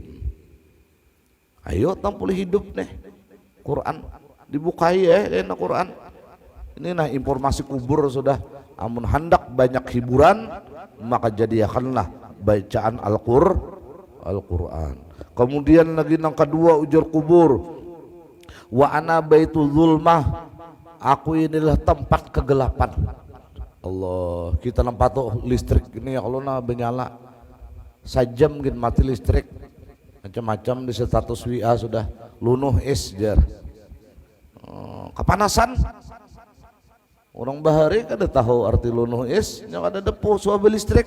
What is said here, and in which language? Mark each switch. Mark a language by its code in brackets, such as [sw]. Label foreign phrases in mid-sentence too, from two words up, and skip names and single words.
[bjn] Ayo tampil hidup nih Quran dibukai enak Quran. Ini nah informasi kubur sudah. Amun hendak banyak hiburan maka jadikanlah bacaan Al-Quran. Kemudian lagi yang kedua ujar kubur, [ar] وأنا بيت الظلمة, [id] aku inilah tempat kegelapan. [bjn] Allah, kita nampak tuh listrik ini ya kalau nah benyala sajam gin mati listrik, macam-macam di status WA sudah lunuh es jar. Kepanasan orang bahari kada tahu arti lunuh es, yang ada depo suabe listrik.